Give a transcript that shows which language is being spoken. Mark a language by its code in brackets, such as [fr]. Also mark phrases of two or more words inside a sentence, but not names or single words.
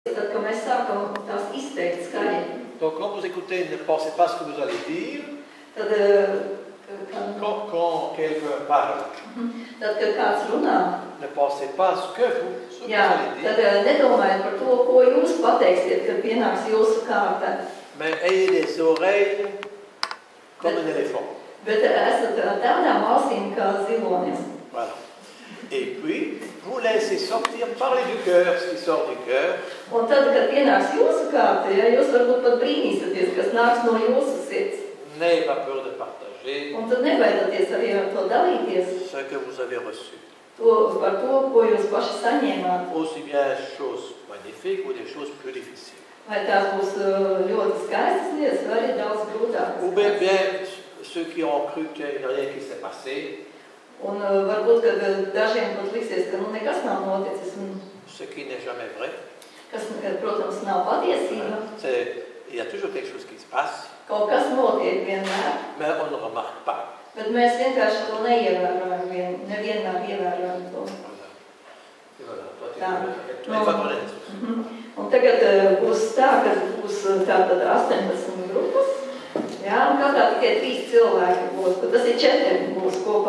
[lv] Tad, kad mēs sākam tās izteikt skaļi. [fr] Donc quand vous écoutez, ne pensez pas ce que vous allez dire. [lv] Tad, [fr] Quand quelqu'un parle, [lv] tad, kad kāds runā, [fr] ne pensez pas ce que vous allez dire. [lv] Tad nedomājiet par to, ko jūs pateiksiet, kad pienāks jūsu kārta. [fr] Mais ayez des oreilles comme un éléphant. [lv] Bet esat tādām ausīm kā zilonim. [fr] Voilà. Et puis, vous laissez sortir, parler du cœur, ce qui sort du cœur. [lv] Un tad, kad pienāks jūsu kārta, jūs varbūt pat brīnīsieties, kas nāks no jūsu sirds. [fr] N'ayez pas peur de partager. [lv] Un tad nebaidieties arī ar to dalīties. [fr] Ce que vous avez reçu. [lv] Par to, ko jūs paši saņēmāt. [fr] Aussi bien des choses magnifiques ou des choses plus difficiles. [lv] Vai tās būs ļoti skaistas lietas, vai arī daudz grūtākas. [fr] Ou bien ceux qui ont cru qu'il n'y a rien qui s'est passé. [lv] Un varbūt, kad dažiem pat liksies, ka nekas nav noticis. [fr] Ce qui n'est jamais vrai. [lv] Kas, protams, nav patiesība. [fr] Il y a toujours quelque chose qui se passe. [lv] Kaut kas notiek vienmēr. [fr] Mais on ne remarque pas. [lv] Bet mēs vienkārši to neievērojam, nevienmēr ievērojam to. [fr] Voilà. [lv] Un tagad būs tā, ka būs tātad 18 grupas. Jā, un katrā tikai 3 cilvēki būs, bet tas ir 4 būs kopā.